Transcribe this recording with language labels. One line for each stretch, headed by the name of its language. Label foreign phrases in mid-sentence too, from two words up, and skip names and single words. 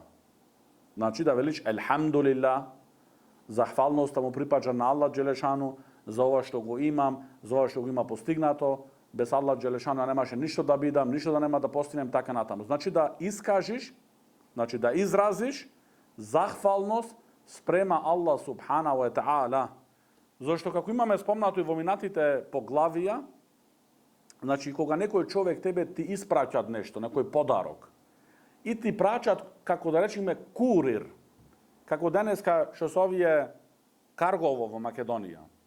Macedonian: Значи, да велиш елхамдулилlah, захвалноста му припаѓа на
Arabic: الله جل شأنه
Macedonian: за ова што го имам, за ова што го има постигнато, без
Arabic: الله جل شأنه
Macedonian: немаше ништо да бидам, ништо да нема да постигнем, така натаму. Значи, да искажиш, значи да изразиш захвалност спрема
Arabic: الله سبحانه وتعالى.
Macedonian: Зошто како имаме спомнато и во минатите поглавија, значи кога некој човек тебе ти испраќат нешто, некој подарок, и ти праќат, како да речеме, курир, како денеска што се овие каргово во Македонија.